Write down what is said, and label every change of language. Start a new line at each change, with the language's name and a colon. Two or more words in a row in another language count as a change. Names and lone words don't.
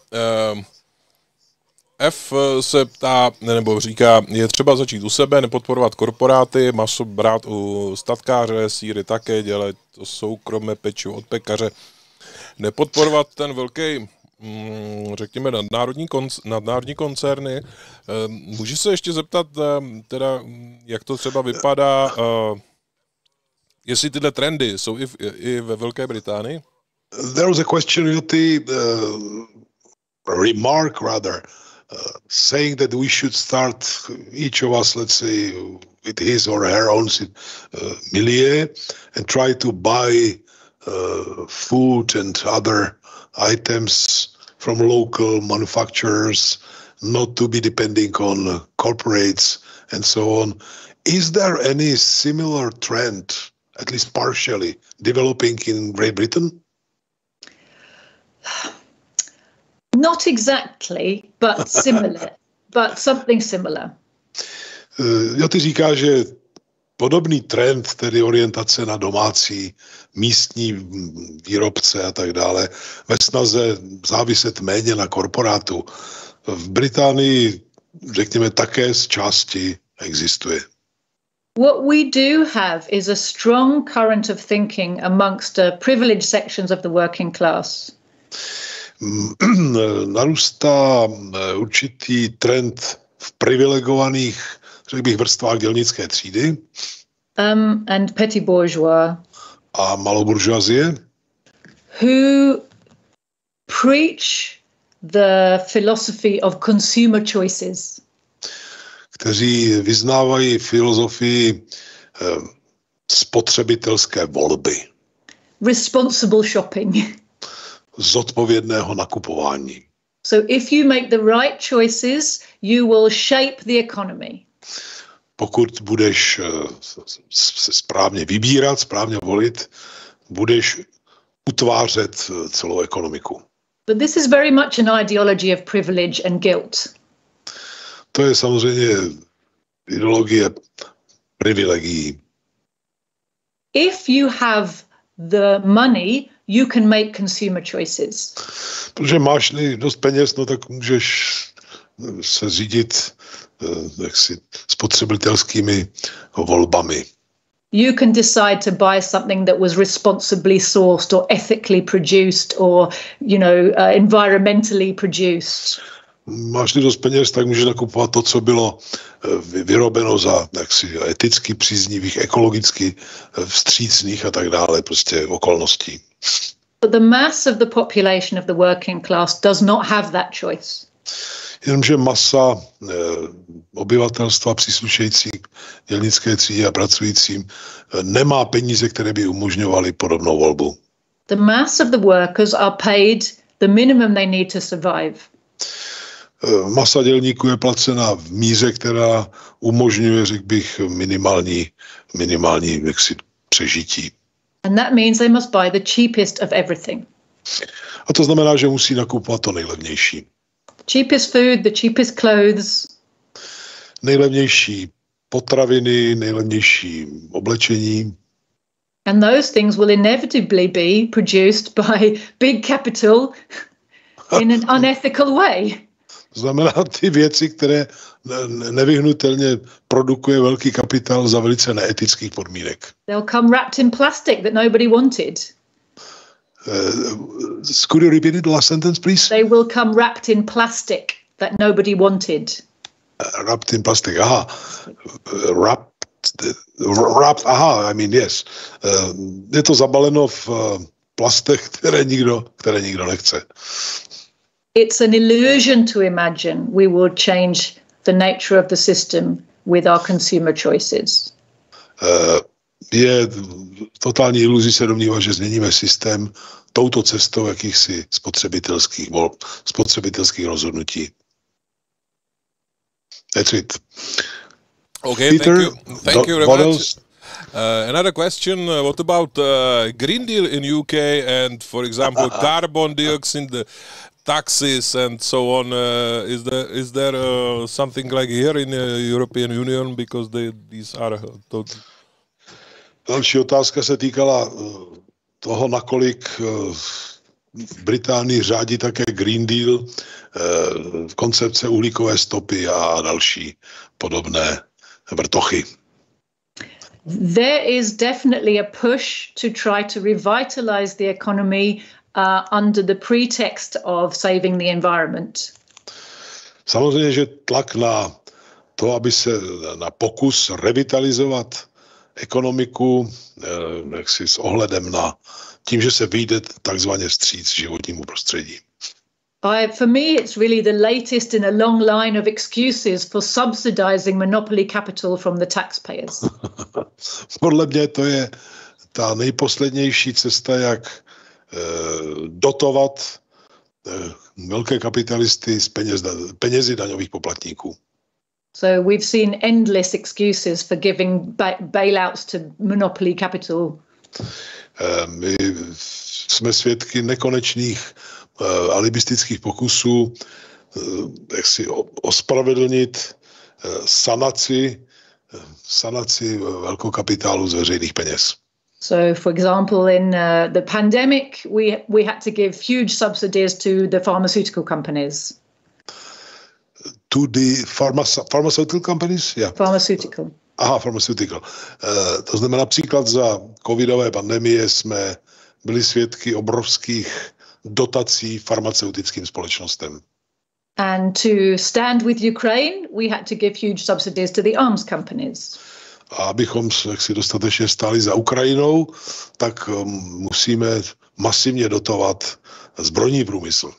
Czech: F se ptá, nebo říká, je třeba začít u sebe, nepodporovat korporáty, maso brát u statkáře, sýry také, dělat to soukromé pečivo od pekaře, nepodporovat ten velký, řekněme, nadnárodní koncerny. Můžu se ještě zeptat, teda, jak to třeba vypadá, jestli tyhle trendy jsou i ve Velké Británii?
English: There was a question, remark rather, saying that we should start, each of us, let's say, with his or her own milieu and try to buy food and other items from local manufacturers, not to be depending on corporates and so on. Is there any similar trend, at least partially, developing in Great Britain? Not exactly, but similar, but something similar.
Czech: Ty říká, že podobný trend, tedy orientace na domácí, místní výrobce a tak dále, ve snaze záviset méně na korporátu, v Británii, řekněme, také z části existuje.
English: What we do have is a strong current of thinking amongst the privileged sections of the working class.
Czech: Narůstá určitý trend v privilegovaných, řekl bych, vrstvách dělnické třídy.
English: And petit bourgeois.
Czech: A maloburžoazie.
English: Who preach the philosophy of consumer choices.
Czech: Kteří vyznávají filozofii spotřebitelské volby.
English: Responsible shopping.
Czech: Zodpovědného nakupování.
English: So if you make the right choices, you will shape the economy.
Czech: Pokud budeš správně vybírat, správně volit, budeš utvářet celou ekonomiku.
English: But this is very much an ideology of privilege and guilt.
Czech: To je samozřejmě ideologie privilegií.
English: If you have the money, you can make consumer choices.
Czech: Protože máš-li dost peněz, no tak můžeš se řídit jaksi spotřebitelskými volbami.
English: You can decide to buy something that was responsibly sourced or ethically produced or, environmentally produced.
Czech: Máš-li dost peněz, tak můžeš nakupovat to, co bylo vyrobeno za jaksi eticky příznivých, ekologicky vstřícných a tak dále, prostě okolností.
English: But the mass of the population of the working class does not have that choice.
Czech: Jenomže masa obyvatelstva příslušející dělnické třídě a pracujícím nemá peníze, které by umožňovaly podobnou volbu.
English: The mass of the workers are paid the minimum they need to survive.
Czech: Masa dělníků je placena v míře, která umožňuje, řekl bych, minimální jaksi přežití.
English: And that means they must buy the cheapest of everything.
Czech: A to znamená, že musí nakupovat to nejlevnější.
English: The cheapest food, the cheapest clothes.
Czech: Nejlevnější potraviny, nejlevnější oblečení.
English: And those things will inevitably be produced by big capital in an unethical way.
Czech: To znamená ty věci, které nevyhnutelně produkuje velký kapitál za velice neetických podmínek.
English: They'll come wrapped in plastic that nobody wanted. Could you repeat it, the last sentence, please? They will come wrapped in plastic that nobody wanted. Wrapped in plastic, aha. Wrapped, aha, I mean, yes.
Czech: Je to zabaleno v plastech, které nikdo nechce.
English: It's an illusion to imagine we will change the nature of the system with our consumer choices.
Czech: Je totální iluzí se domnívat, že změníme systém touto cestou jakýchsi spotřebitelských rozhodnutí.
English: That's it. Okay, Peter, thank you very much. Else? Another question, what about Green Deal in UK and, for example, carbon dioxide taxes and so on? Is there something like here in the European Union, because these are...
Czech: Další otázka se týkala toho, nakolik v Británii řádí také Green Deal, koncepce uhlíkové stopy a další podobné vrtochy.
English: There is definitely a push to try to revitalize the economy under the pretext of saving the environment.
Czech: Samozřejmě, že tlak na to, aby se na pokus revitalizovat ekonomiku, jaksi s ohledem na tím, že se vyjde takzvaně vstříc životnímu prostředí.
English: For me, it's really the latest in a long line of excuses for subsidizing monopoly capital from the taxpayers.
Czech: Podle mě to je ta nejposlednější cesta, jak dotovat velké kapitalisty z penězi daňových poplatníků.
English: So we've seen endless excuses for giving bailouts to monopoly capital.
Czech: My jsme svědky nekonečných alibistických pokusů, jak si ospravedlnit sanaci velkokapitálu z veřejných peněz.
English: So, for example, in the pandemic, we had to give huge subsidies to the pharmaceutical companies. To the pharmaceutical companies? Yeah. Pharmaceutical. Aha, pharmaceutical.
Czech: To znamená, například za covidové pandemie jsme byli svědky obrovských dotací farmaceutickým společnostem.
English: And to stand with Ukraine, we had to give huge subsidies to the arms companies.
Czech: A abychom si dostatečně stáli za Ukrajinou, tak musíme masivně dotovat zbrojní průmysl.